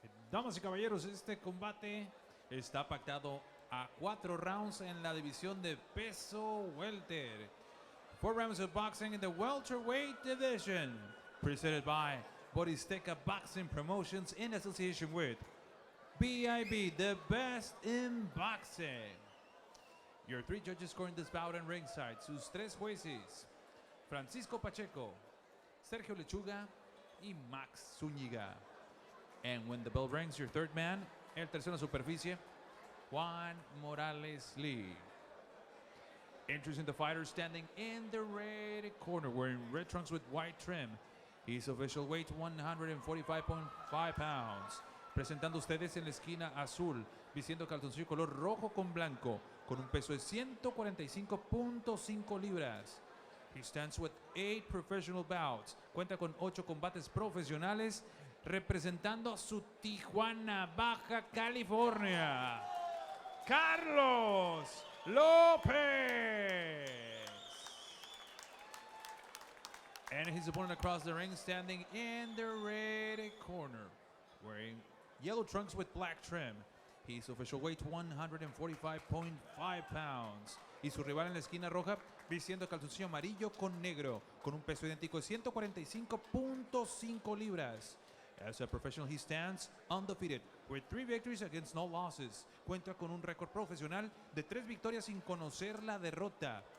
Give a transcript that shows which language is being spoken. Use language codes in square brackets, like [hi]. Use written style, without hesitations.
[es] Damas y caballeros, este combate está pactado a 4 rounds en la división de peso welter. [en] 4 rounds of boxing in the welterweight division, presented by Boristeca Boxing Promotions in association with BIB, the best in boxing. Your 3 judges scoring this bout in ringside, [es] sus 3 jueces, [en] Francisco Pacheco, Sergio Lechuga, y Max Zúñiga. And when the bell rings, your 3rd man, [es] el tercero en superficie, [en] Juan Morales Lee. Introducing the fighter standing in the red corner, wearing red trunks with white trim. His official weight, 145.5 pounds. [es] Presentando ustedes en la esquina azul, vistiendo calzoncillo color rojo con blanco, con un peso de 145.5 libras. [en] He stands with 8 professional bouts. [es] Cuenta con 8 combates profesionales, representando a su Tijuana, Baja California, Carlos Lopez. [en] And his opponent across the ring, standing in the red corner, wearing yellow trunks with black trim. His official weight, 145.5 pounds. [es] Y su rival en la esquina roja, vistiendo calzoncillo amarillo con negro, con un peso idéntico de 145.5 libras. [en] As a professional, he stands undefeated, with 3 victories against no losses. [es] Cuenta con un récord profesional de 3 victorias sin conocer la derrota.